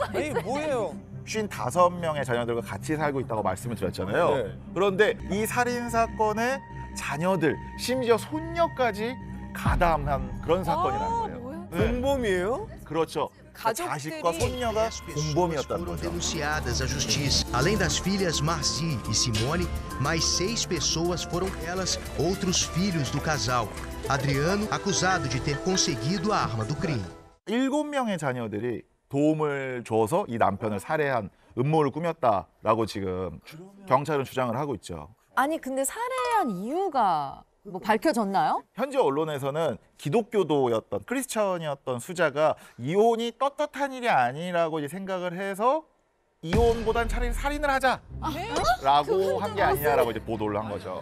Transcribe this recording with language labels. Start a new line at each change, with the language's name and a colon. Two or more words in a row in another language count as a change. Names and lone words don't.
Korean: 아니 뭐예요? 55명의 자녀들과 같이 살고 있다고 말씀을 드렸잖아요. 네. 그런데 이 살인 사건의 자녀들, 심지어 손녀까지 가담한 그런 사건이라는 거예요. 네. 공범이에요? 그렇죠. 가족들이 자식과 손녀가 공범이었다는
Portuguese: Foram
Korean: 거죠.
Portuguese: denunciadas à justiça. Além das filhas Marci e Simone, mais 6 pessoas foram elas, outros filhos do casal. Adriano, acusado de ter conseguido a arma do crime.
Korean: 7명의 자녀들이 도움을 줘서 이 남편을 살해한 음모를 꾸몄다라고 지금 경찰은 주장을 하고 있죠. 아니 근데 살해한 이유가 뭐 밝혀졌나요? 현지 언론에서는 기독교도였던 크리스천이었던 수자가 이혼이 떳떳한 일이 아니라고 이제 생각을 해서 이혼보단 차라리 살인을 하자라고 한 게 아니냐라고 이제 보도를 한 거죠.